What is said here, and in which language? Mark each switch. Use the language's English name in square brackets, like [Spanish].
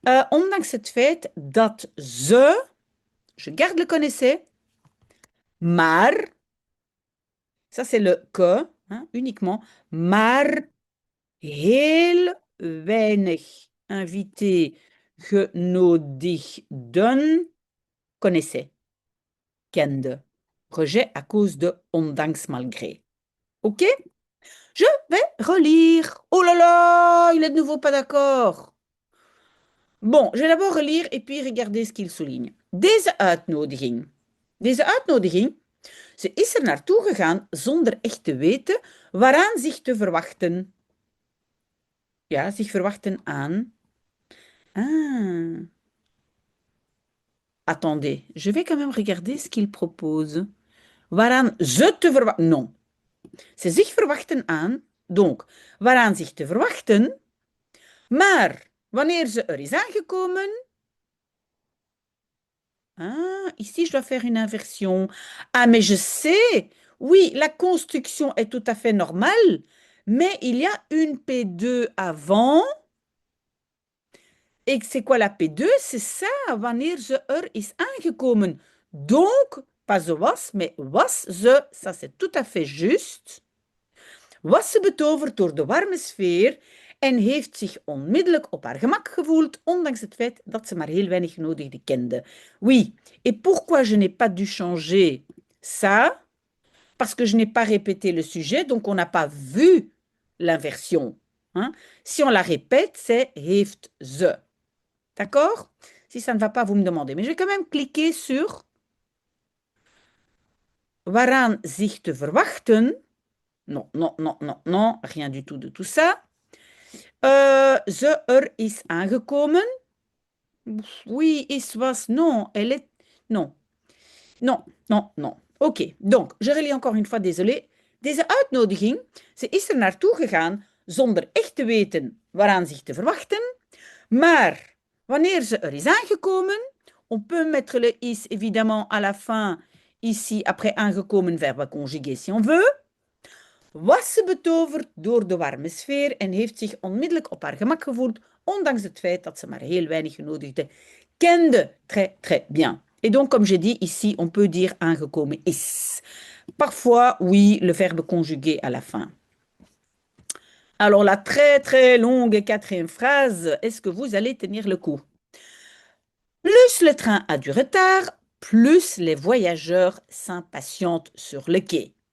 [Dutch] Ondanks het feit dat ze, [French] je garde le connaissait, maar, ça c'est le que, hein, uniquement, [Dutch] maar heel weinig [French] invités genodigden connaissaient, kende. Rejet à cause de ondanks malgré. OK? Je vais relire. Oh là là, il est de nouveau pas d'accord. Bon, je vais d'abord relire et puis regarder ce qu'il souligne. [Dutch] Deze uitnodiging. Deze uitnodiging, ze is er naartoe gegaan zonder echt te weten waaraan zich te verwachten. Ja, zich verwachten aan. Ah. [French] Attendez, je vais quand même regarder ce qu'il propose. [Dutch] Waaraan ze te verwachten. Non. Ze zich verwachten aan. Donc, waaraan zich te verwachten. Maar wanneer ze er is aangekomen. [French] Ah, ici, je dois faire une inversion. Ah, mais je sais. Oui, la construction est tout à fait normale, mais il y a une P2 avant. Et c'est quoi la P2? C'est ça, [Dutch] wanneer ze er is aangekomen. [French] Donc, pas ze was, mais was ze. Ça, c'est tout à fait juste. [Dutch] Was ze betoverd door de warme sfeer en heeft zich onmiddellijk op haar gemak gevoeld, ondanks het feit dat ze maar heel weinig genodigden kende. [French] Oui, et pourquoi je n'ai pas dû changer ça? Parce que je n'ai pas répété le sujet, donc on n'a pas vu l'inversion. Hein? Si on la répète, c'est heeft ze. D'accord? Si ça ne va pas, vous me demandez. Mais je vais quand même cliquer sur [Dutch] waaraan zich te verwachten. [French] Non, non, non, non, non, rien du tout de tout ça. [Dutch] Ze er is aangekomen. Oui, is was. [French] Non, elle est. Non, non, non, non. Oké, donc, je relis encore une fois, désolé. [Dutch] Deze uitnodiging, ze is er naartoe gegaan zonder echt te weten waaraan zich te verwachten. Maar wanneer ze er is aangekomen, [French] on peut mettre le is évidemment à la fin, ici après aangekomen verbe conjugué si on veut. [Dutch] Was ze betoverd door de warme sfeer en heeft zich onmiddellijk op haar gemak gevoeld, ondanks het feit dat ze maar heel weinig genodigden kende. [French] Très, très bien. Et donc, comme j'ai dit, ici, on peut dire aangekomen is. Parfois, oui, le verbe conjugué à la fin. Alors, la très, très longue quatrième phrase, est-ce que vous allez tenir le coup? Plus le train a du retard, plus les voyageurs s'impatientent sur le quai.